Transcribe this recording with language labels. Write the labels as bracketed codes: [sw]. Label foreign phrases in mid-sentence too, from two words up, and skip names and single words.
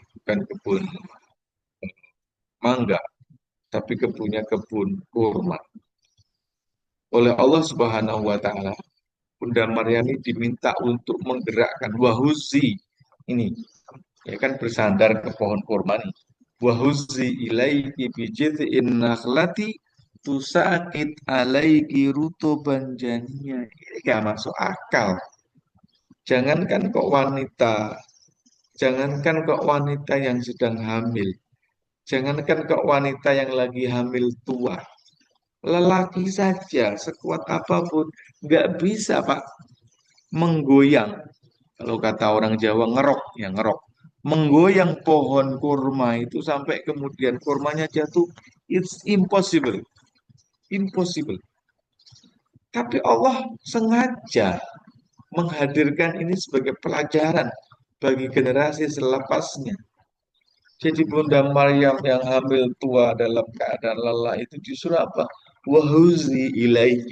[id] Bukan kebun mangga, tapi kebunnya kebun kurma. Oleh Allah [ar] سبحانه وتعالى, [id] Bunda Maryam ini diminta untuk menggerakkan wahuzi ini, ya kan bersandar ke pohon kurma nih. [ar] وهزي إليك بجذع النخلة تساقط عليك رطبا جنيا. [id] Ini gak masuk akal. Jangankan kok wanita yang sedang hamil, jangankan kok wanita yang lagi hamil tua, lelaki saja sekuat apapun nggak bisa Pak menggoyang. Kalau kata orang Jawa ngerok, ya ngerok. Menggoyang pohon kurma itu sampai kemudian kurmanya jatuh, [en] it's impossible, impossible. [id] Tapi Allah sengaja menghadirkan ini sebagai pelajaran bagi generasi selepasnya. Jadi Bunda Maryam yang hamil tua dalam keadaan lelah itu disuruh apa? [ar] وهزي إليه.